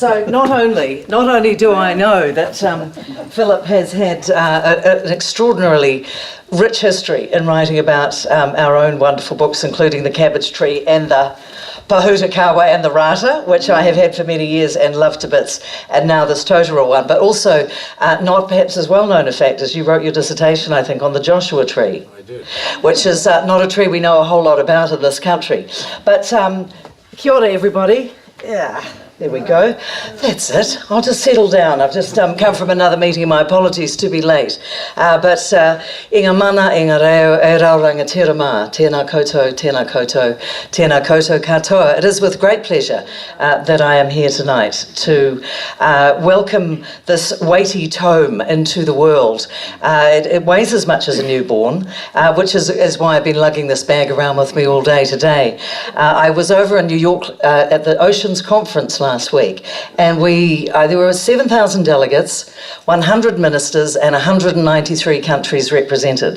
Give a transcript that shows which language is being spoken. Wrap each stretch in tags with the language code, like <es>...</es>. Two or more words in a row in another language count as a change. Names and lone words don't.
<en>So not only do I know that Philip has had an extraordinarily rich history in writing about our own wonderful books, including The Cabbage Tree and the Pahuta Kawa and the Rata, which I have had for many years and love to bits, and now this Totara one, but also not perhaps as well known a fact as you wrote your dissertation, I think, on the Joshua tree. I did. Which is not a tree we know a whole lot about in this country. But</en> <mi>kia ora,</mi> <en>everybody. Yeah, there we go. That's it. I'll just settle down. I've just come from another meeting. My apologies to be late.</en> <mi>But inga mana, inga reo, e rauranga tera mā, tēnā koutou, tēnā koutou, tēnā koutou katoa.</mi> <en>It is with great pleasure that I am here tonight to welcome this weighty tome into the world. It weighs as much as a newborn, which is why I've been lugging this bag around with me all day today. I was over in New York at the Oceans Conference last week, and there were 7,000 delegates, 100 ministers, and 193 countries represented.</en>